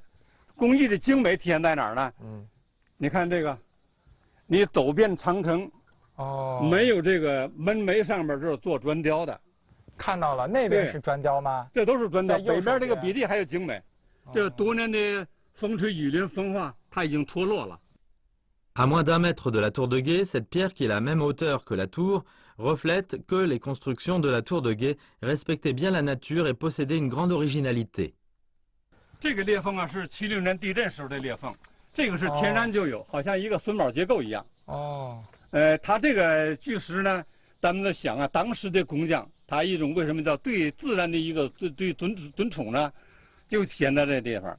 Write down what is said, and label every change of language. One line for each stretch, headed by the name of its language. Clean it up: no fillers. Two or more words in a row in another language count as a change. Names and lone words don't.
Chinese: 工艺的精美体现在哪儿呢？你看这个，你走遍长城，没有这个门楣上面这是做砖雕的，看到了，那边是砖雕吗？这都是砖雕，北边这个比例还有精美，这多年的风吹雨淋风化，它已经脱落了。
French: À moins d'1 mètre de la tour de guet, cette pierre qui est la même hauteur que la tour reflète que les constructions de la tour de guet respectaient bien la nature et possédaient une grande originalité.
Chinese: 这个裂缝啊是76年地震时候的裂缝，这个是天然就有，好像一个榫卯结构一样。它这个巨石呢，咱们在想啊，当时的工匠他一种为什么叫对自然的一个对尊崇呢，就体现在这地方。